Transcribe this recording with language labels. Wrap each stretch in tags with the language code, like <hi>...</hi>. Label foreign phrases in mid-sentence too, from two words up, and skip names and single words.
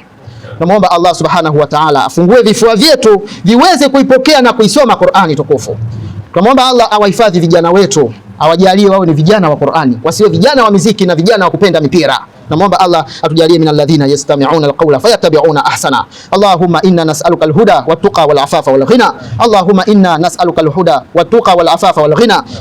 <sw>Tunamwomba Allah</sw> <ar>سبحانه وتعالى</ar> <sw>afungue vifua vyetu viweze kuipokea na kuisoma Qur'ani tukufu. Tunamwomba Allah awahifadhi vijana wetu, awajalie wawe ni vijana wa Qur'ani, wasiwe vijana wa muziki na vijana wa kupenda mipira. Namwomba Allah atujalie</sw> <ar>من الذين يستمعون القول فيتبعون أحسنه. اللهم إنا نسألك الهدى والتقى والعفاف والغنى. اللهم إنا نسألك الهدى والتقى والعفاف والغنى.</ar>